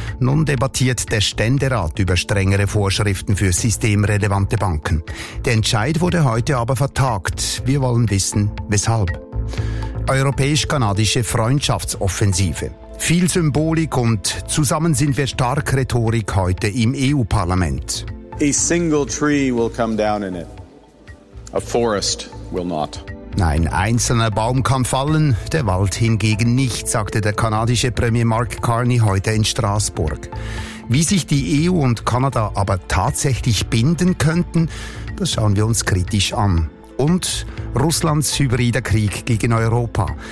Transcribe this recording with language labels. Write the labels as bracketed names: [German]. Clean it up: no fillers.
[German] Nun debattiert der Ständerat über strengere Vorschriften für systemrelevante Banken. Der Entscheid wurde heute aber vertagt. Wir wollen wissen, weshalb. Europäisch-kanadische Freundschaftsoffensive. Viel Symbolik und zusammen sind wir stark Rhetorik heute im EU-Parlament. [English] A single tree will come down in it. A forest will not. [German] Ein einzelner Baum kann fallen, der Wald hingegen nicht, sagte der kanadische Premier Mark Carney heute in Straßburg. Wie sich die EU und Kanada aber tatsächlich binden könnten, das schauen wir uns kritisch an. Und Russlands hybrider Krieg gegen Europa.